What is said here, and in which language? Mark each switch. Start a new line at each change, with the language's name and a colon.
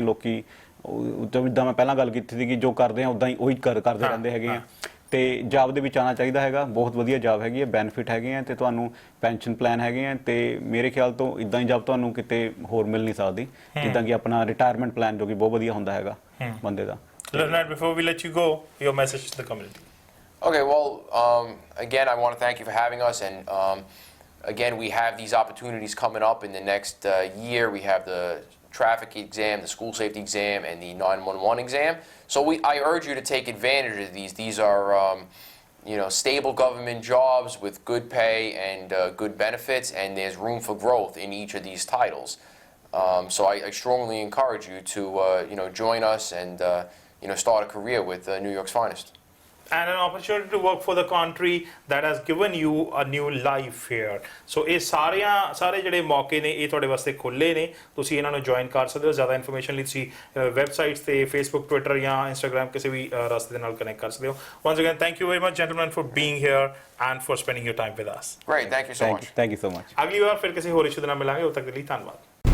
Punjabi: ਲੋਕੀ ਜਿੱਦਾਂ ਮੈਂ ਪਹਿਲਾਂ ਗੱਲ ਕੀਤੀ ਸੀ ਕਿ ਜੋ ਕਰਦੇ ਆ ਉੱਦਾਂ ਹੀ ਉਹੀ ਕਰਦੇ ਰਹਿੰਦੇ ਹੈਗੇ ਆ। ਤੇ ਜੌਬ ਦੇ ਵਿੱਚ ਆਉਣਾ ਚਾਹੀਦਾ ਹੈਗਾ, ਬਹੁਤ ਵਧੀਆ ਜੌਬ ਹੈਗੀ ਹੈ, ਬੈਨੀਫਿਟ ਹੈਗੇ ਆ, ਤੇ ਤੁਹਾਨੂੰ ਪੈਨਸ਼ਨ ਪਲਾਨ ਹੈਗੇ ਆ, ਤੇ ਮੇਰੇ ਖਿਆਲ ਤੋਂ ਇਦਾਂ ਹੀ ਜੌਬ ਤੁਹਾਨੂੰ ਕਿਤੇ ਹੋਰ ਮਿਲ ਨਹੀਂ ਸਕਦੀ, ਜਿੱਦਾਂ ਕਿ ਆਪਣਾ ਰਿਟਾਇਰਮੈਂਟ ਪਲਾਨ ਜੋ ਕਿ ਬਹੁਤ ਵਧੀਆ ਹੁੰਦਾ ਹੈਗਾ ਬੰਦੇ ਦਾ।
English: Leonard, before we let you go, your message to the community. Okay, well, again, I want to thank you for having us, and again, we have these opportunities coming up in the next year. We have the traffic exam, the school safety exam, and the 911 exam. So I urge you to take advantage of these. These are, stable government jobs with good pay and good benefits, and there's room for growth in each of these titles. So I strongly encourage you to join us and start a career with New York's finest. And an opportunity to work for the country that has given you a new life here.
Punjabi: So ਇਹ ਸਾਰੇ ਜਿਹੜੇ ਮੌਕੇ ਨੇ ਇਹ ਤੁਹਾਡੇ ਵਾਸਤੇ ਖੁੱਲੇ ਨੇ, ਤੁਸੀਂ ਇਹਨਾਂ ਨੂੰ ਜੁਆਇਨ ਕਰ ਸਕਦੇ ਹੋ। ਜ਼ਿਆਦਾ ਇਨਫੋਰਮੇਸ਼ਨ ਲਈ ਤੁਸੀਂ ਵੈਬਸਾਈਟਸ ਤੇ ਫੇਸਬੁੱਕ, ਟਵਿੱਟਰ ਜਾਂ ਇੰਸਟਾਗ੍ਰਾਮ ਕਿਸੇ ਵੀ ਰਸਤੇ ਦੇ ਨਾਲ ਕਨੈਕਟ ਕਰ ਸਕਦੇ ਹੋ।
English: Once again, thank you very much gentlemen for being here and for spending your time with us. Great, thank you so much. Thank you so much.
Punjabi: ਅਗਲੀ ਵਾਰ ਫਿਰ ਕਿਸੇ ਹੋਰ ਇਸ਼ੂ ਦੇ ਨਾਲ ਮਿਲਾਂਗੇ, ਉਦੋਂ ਤੱਕ ਦੇ ਲਈ ਧੰਨਵਾਦ।